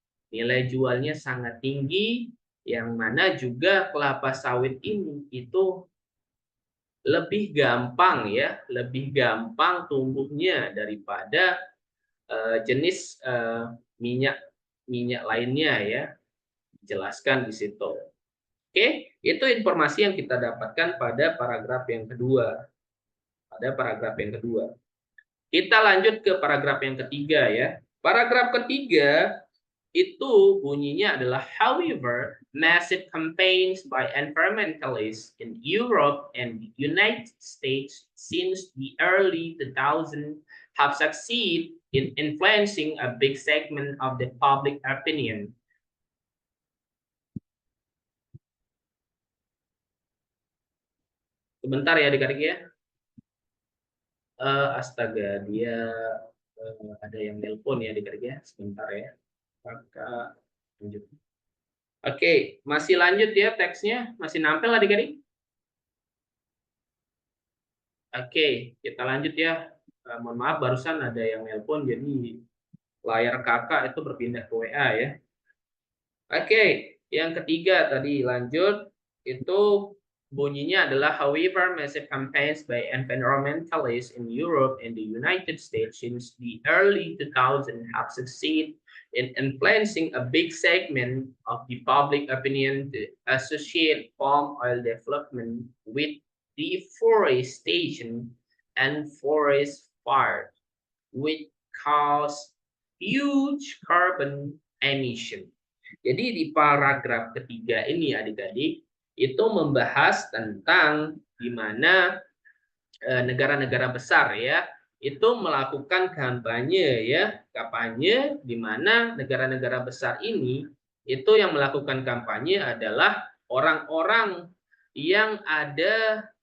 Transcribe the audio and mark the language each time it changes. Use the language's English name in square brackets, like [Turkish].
[Indonesian] Nilai jualnya sangat tinggi, yang mana juga kelapa sawit ini itu lebih gampang ya, lebih gampang tumbuhnya daripada jenis minyak minyak lainnya ya. Jelaskan di situ. Oke, itu informasi yang kita dapatkan pada paragraf yang kedua. Pada paragraf yang kedua. Kita lanjut ke paragraf yang ketiga ya. Paragraf ketiga itu bunyinya adalah [English] however massive campaigns by environmentalists in Europe and the United States since the early 2000s have succeeded in influencing a big segment of the public opinion. [Indonesian] Sebentar ya adik-adik ya. Astaga, dia ada yang nelpon ya adik-adik ya. Sebentar ya. Kakak lanjut. Oke, masih lanjut ya teksnya, masih nampil adik-adik? Oke, kita lanjut ya. Mohon maaf barusan ada yang nelpon jadi layar kakak itu berpindah ke WA ya. Oke, yang ketiga tadi lanjut itu bunyinya adalah [English] however massive campaigns by environmentalists in Europe and the United States since the early 2000s have succeeded in influencing a big segment of the public opinion to associate palm oil development with deforestation and forest fire, which cause huge carbon emission. [Indonesian] Jadi di paragraf ketiga ini adik-adik itu membahas tentang di mana negara-negara besar ya itu melakukan kampanye ya, kampanye di mana negara-negara besar ini itu yang melakukan kampanye adalah orang-orang yang ada